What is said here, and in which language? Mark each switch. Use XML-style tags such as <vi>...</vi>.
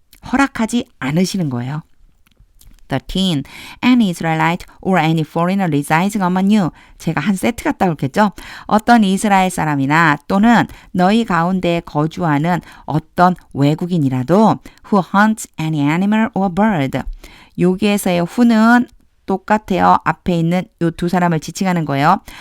<ko>허락하지 않으시는 거예요. 13.</ko> <en>Any Israelite or any foreigner residing among you.</en> <ko>제가 한 세트 같다 그랬겠죠? 어떤 이스라엘 사람이나 또는 너희 가운데 거주하는 어떤 외국인이라도</ko> <en>who hunts any animal or bird.</en> <ko>여기에서의 who는 똑같아요. 앞에 있는 이 두 사람을 지칭하는 거예요.</ko>